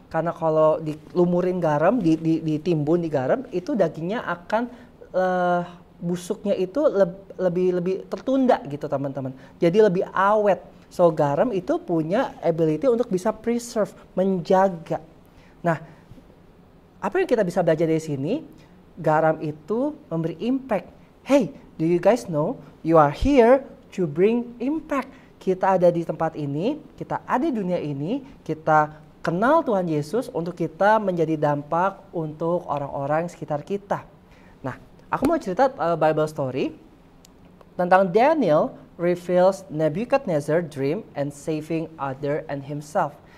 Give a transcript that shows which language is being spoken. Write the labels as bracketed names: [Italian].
[Indonesian] Karena kalau dilumurin garam, ditimbun di garam, itu dagingnya akan busuknya itu lebih tertunda gitu teman-teman. Jadi lebih awet. So garam itu punya ability untuk bisa preserve, menjaga. Nah, apa yang kita bisa belajar dari sini? Garam itu memberi impact. [English] Hey, do you guys know you are here to bring impact? [Indonesian] Kita ada di tempat ini, kita ada di dunia ini, kita kenal Tuhan Yesus untuk kita menjadi dampak untuk orang-orang sekitar kita. Nah, aku mau cerita [English] Bible story [Indonesian] tentang [English] Daniel reveals Nebuchadnezzar dream and saving other and himself.